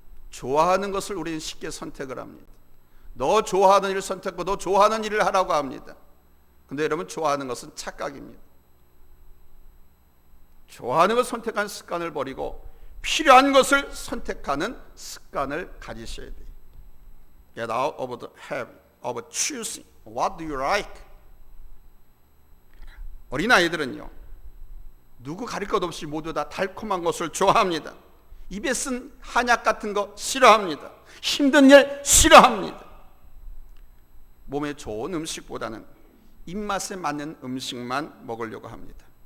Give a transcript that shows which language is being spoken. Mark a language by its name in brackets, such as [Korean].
[Korean] 좋아하는 것을 우리는 쉽게 선택을 합니다. 너 좋아하는 일을 선택하고 너 좋아하는 일을 하라고 합니다. 근데 여러분, 좋아하는 것은 착각입니다. 좋아하는 것을 선택하는 습관을 버리고 필요한 것을 선택하는 습관을 가지셔야 돼요. [English] Get out of the habit of choosing what do you like. [Korean] 어린아이들은요, 누구 가릴 것 없이 모두 다 달콤한 것을 좋아합니다. 입에 쓴 한약 같은 거 싫어합니다. 힘든 일 싫어합니다. 몸에 좋은 음식보다는 입맛에 맞는 음식만 먹으려고 합니다.